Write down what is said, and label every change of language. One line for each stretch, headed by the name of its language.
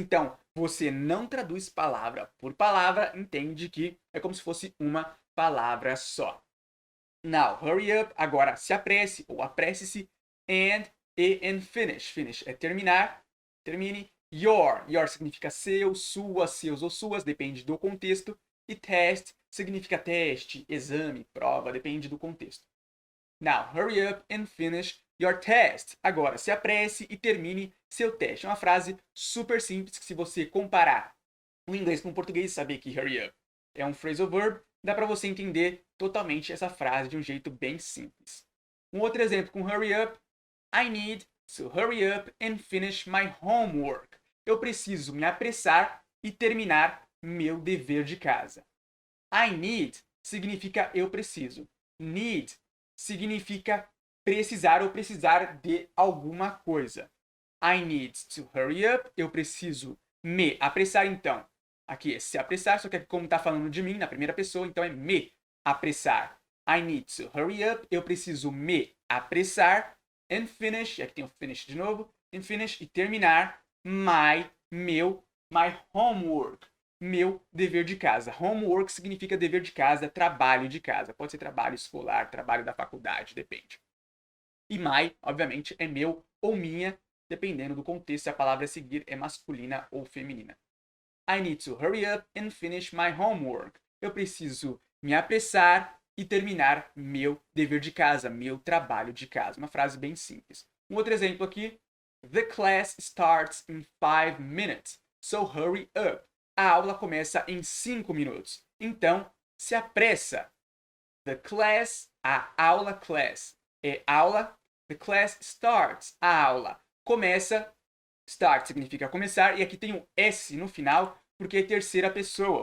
Portuguese: Então, você não traduz palavra por palavra, entende que é como se fosse uma palavra só.
English: Now, hurry up,
Portuguese: agora se apresse ou apresse-se,
English: and finish.
Portuguese: Finish é terminar, termine. Your significa seu, sua, seus ou suas, depende do contexto. E test significa teste, exame, prova, depende do contexto.
English: Now, hurry up and finish your test.
Portuguese: Agora, se apresse e termine seu teste. É uma frase super simples que se você comparar o inglês com o português, saber que hurry up é um phrasal verb, dá para você entender totalmente essa frase de um jeito bem simples. Um outro exemplo com hurry up.
English: I need to hurry up and finish my homework.
Portuguese: Eu preciso me apressar e terminar meu dever de casa.
English: I need
Portuguese: significa eu preciso. Need significa precisar ou precisar de alguma coisa.
English: I need to hurry up.
Portuguese: Eu preciso me apressar, então. Aqui é se apressar, só que aqui como está falando de mim, na primeira pessoa, então é me apressar.
English: I need to hurry up.
Portuguese: Eu preciso me apressar.
English: And finish,
Portuguese: aqui tem o finish de novo. And finish, e terminar
English: my homework.
Portuguese: Meu dever de casa. Homework significa dever de casa, trabalho de casa. Pode ser trabalho escolar, trabalho da faculdade, depende. E my, obviamente, é meu ou minha, dependendo do contexto, se a palavra a seguir é masculina ou feminina.
English: I need to hurry up and finish my homework.
Portuguese: Eu preciso me apressar e terminar meu dever de casa, meu trabalho de casa. Uma frase bem simples. Um outro exemplo aqui.
English: The class starts in 5 minutes, so hurry up.
Portuguese: A aula começa em 5 minutos. Então, se apressa.
English: The class,
Portuguese: a aula class é aula.
English: The class starts,
Portuguese: a aula começa. Start significa começar. E aqui tem um S no final, porque é terceira pessoa.